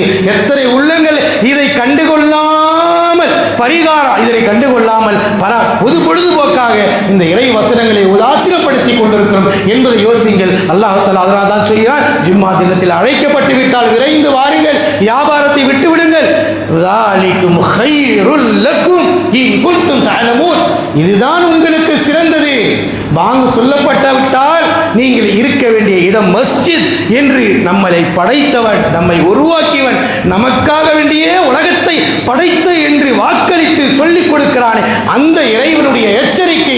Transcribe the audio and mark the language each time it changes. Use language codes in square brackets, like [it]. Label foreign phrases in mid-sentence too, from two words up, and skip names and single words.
[ta] எத்தனை உள்ளங்கள் இதை கண்டுகொள்ளாமல் பரிகாரம் இதனை கண்டுகொள்ளாமல் பொழுதுபோக்காக இந்த இறை வசனங்களை உதாசீனப்படுத்தி கொண்டிருக்கிறோம் என்பதை யோசிங்கள். [ar] الله تعالى [ta] அதனால் தான் சொல்கிறார், ஜும்மா தினத்தில் அழைக்கப்பட்டு விட்டால் விரைந்து வாருங்கள், வியாபாரத்தை விட்டு விடுங்கள். [ar] ذَلِكُمْ خَيْرٌ لَكُمْ إِن كُنتُمْ تَعْلَمُونَ. [ta] இதுதான் உங்களுக்கு பாங்கு சொல்லப்பட்டுவிட்டால் நீங்கள் இருக்க வேண்டிய இடம் மஸ்ஜித் என்று நம்மளை படைத்தவன், நம்மை உருவாக்கியவன், நமக்காக வேண்டிய உலகத்தை படைத்து என்று வாக்களித்து சொல்லிக் கொடுக்கிறானே அந்த இறைவனுடைய எச்சரிக்கை.